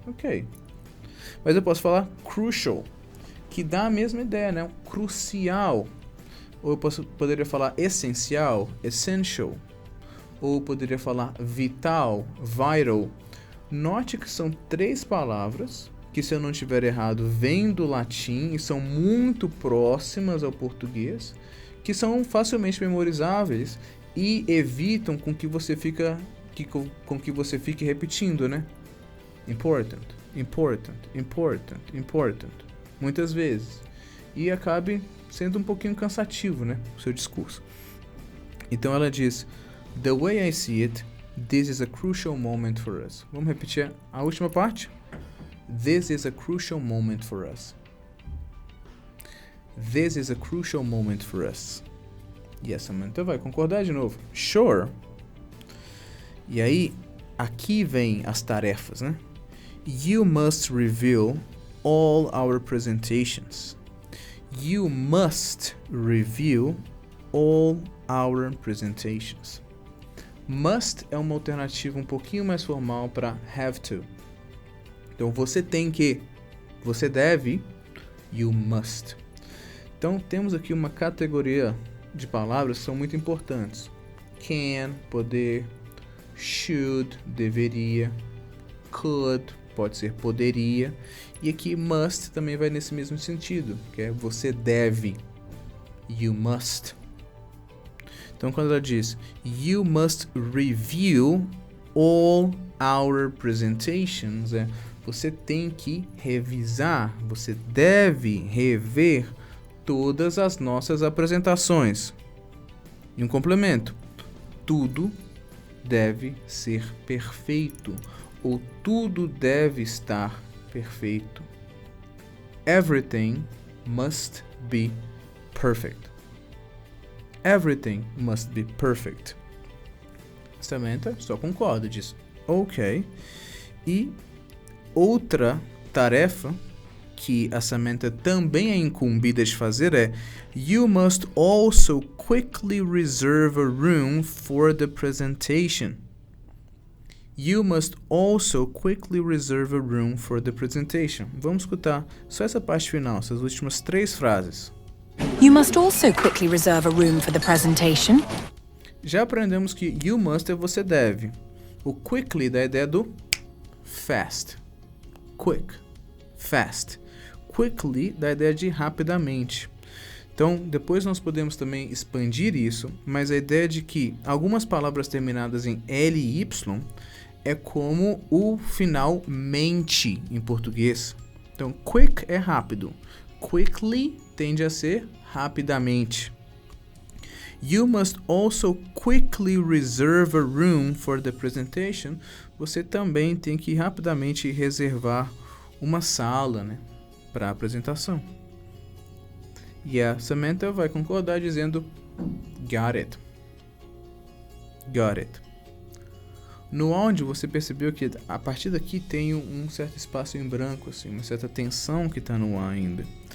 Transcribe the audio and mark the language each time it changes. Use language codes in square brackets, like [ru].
[pt] Ok. Mas eu posso falar crucial, que dá a mesma ideia, né? Crucial. Ou eu poderia falar essencial, essential. Ou eu poderia falar vital, vital. Note que são 3 palavras que, se eu não estiver errado, vêm do latim e são muito próximas ao português, que são facilmente memorizáveis e evitam com que você fique repetindo, né? [en] Important, important, important, important. [pt] Muitas vezes. E acabe sendo um pouquinho cansativo, né? O seu discurso. Então ela diz: [en] The way I see it, this is a crucial moment for us. [pt] Vamos repetir a última parte? [en] This is a crucial moment for us. This is a crucial moment for us. [pt] E essa Samantha vai concordar de novo. Sure. E aí, aqui vem as tarefas, né? [en] You must review all our presentations. You must review all our presentations. [pt] Must é uma alternativa um pouquinho mais formal para have to. Então você tem que, você deve, [en] you must. [pt] Então temos aqui uma categoria de palavras que são muito importantes. Can, poder, should, deveria, could, pode ser poderia, e aqui must também vai nesse mesmo sentido, que é você deve, you must. Então quando ela diz [en] you must review all our presentations, [pt] você tem que revisar, você deve rever todas as nossas apresentações. E um complemento: tudo deve ser perfeito, ou tudo deve estar perfeito. [en] Everything must be perfect. Everything must be perfect. [pt] Samantha só concorda, diz ok. E outra tarefa que a Samantha também é incumbida de fazer é [en] you must also quickly reserve a room for the presentation. You must also quickly reserve a room for the presentation. [pt] Vamos escutar só essa parte final, essas últimas 3 frases. [en] You must also quickly reserve a room for the presentation. [pt] Já aprendemos que you must é você deve. O quickly dá a ideia do fast. Quick, fast. Quickly dá a ideia de rapidamente. Então, depois nós podemos também expandir isso, mas a ideia de que algumas palavras terminadas em L e Y é como o final mente em português. Então, quick é rápido. Quickly tende a ser rapidamente. [en] You must also quickly reserve a room for the presentation. [pt] Você também tem que rapidamente reservar uma sala, né, para a apresentação. E a Samantha vai concordar dizendo [en] got it. Got it. [pt] No áudio você percebeu que a partir daqui tem um certo espaço em branco, assim, uma certa tensão que está no ar ainda.